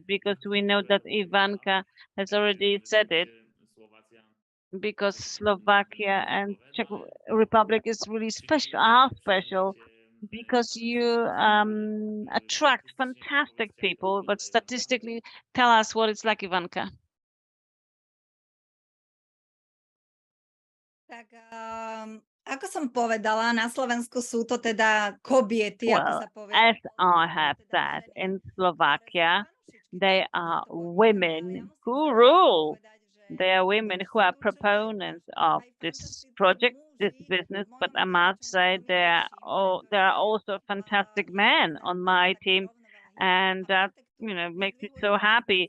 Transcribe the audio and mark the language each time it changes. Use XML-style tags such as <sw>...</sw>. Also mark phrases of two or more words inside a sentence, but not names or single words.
<en>Because we know that Ivanka has already said it, because Slovakia and Czech Republic is really special, because you attract fantastic people. But statistically, tell us what it's like, Ivanka.</en> <sk>Tak, ako som povedala, na Slovensku sú to teda kobiety, ako</sk> <en>Well,</en> <sk>sa povie.</sk> <en>as I have said, in Slovakia, they are women who rule. They are women who are proponents of this project, this business, but I must say there are also fantastic men on my team, and that makes me so happy,</en>